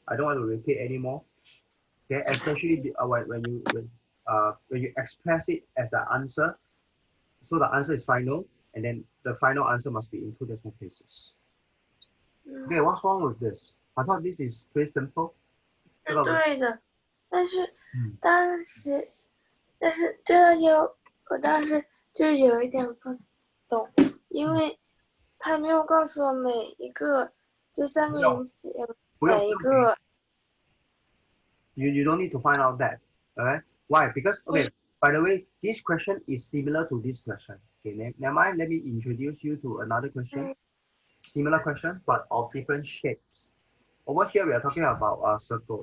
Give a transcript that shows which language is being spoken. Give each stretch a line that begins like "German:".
English: I don't want to repeat anymore. Okay, especially when you express it as the answer, so the answer is final, and then the final answer must be in two decimal places. 嗯， Okay, what's wrong with this? I thought this is pretty simple.
Chinese: 是对的，但是嗯当时，但是这道题我当时就是有一点不懂，因为他没有告诉我每一个就三个人写每一不用给个，
English: you don't need to find out that. Alright? Why? Because
Chinese: 不是
English: okay, by the way, this question is similar to this question. Okay, never mind, let me introduce you to another question. Similar question, but of different shapes. Over here, we are talking about a circle.